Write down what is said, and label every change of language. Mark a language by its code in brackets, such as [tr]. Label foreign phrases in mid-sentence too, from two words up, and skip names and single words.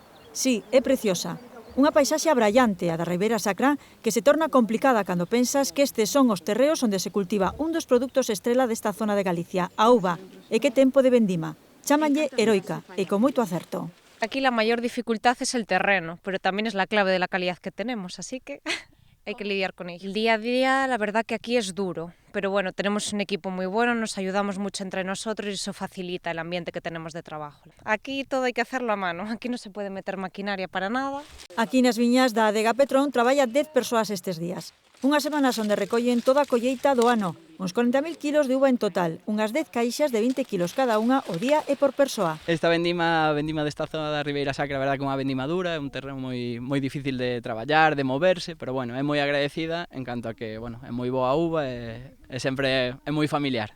[gl] Sí, é preciosa. Unha paisaxe abrallante, a da Ribeira Sacra, que se torna complicada cando pensas que estes son os terreos onde se cultiva un dos produtos estrela desta zona de Galicia, a uva, e que tempo de vendima. Chámanlle heroica, e con moito acerto. [es] Aquí la mayor dificultad es el terreno, pero también es la clave de la calidad que tenemos, así que hay que lidiar con ello. El día a día, la verdad que aquí es duro, pero bueno, tenemos un equipo muy bueno, nos ayudamos mucho entre nosotros y eso facilita el ambiente que tenemos de trabajo. Aquí todo hay que hacerlo a mano, aquí no se puede meter maquinaria para nada. [gl] Aquí nas viñas da Adega Petrón traballa 10 persoas estes días. Unhas semanas onde recollen toda a colleita do ano, uns 40.000 kilos de uva en total, unhas 10 caixas de 20 kilos cada unha o día e por persoa. Esta vendima desta zona da Ribeira Sacra, a verdad que é unha vendima dura, é un terreno moi difícil de traballar, de moverse, pero bueno, é moi agradecida en canto a que, bueno, é moi boa uva e sempre é moi familiar.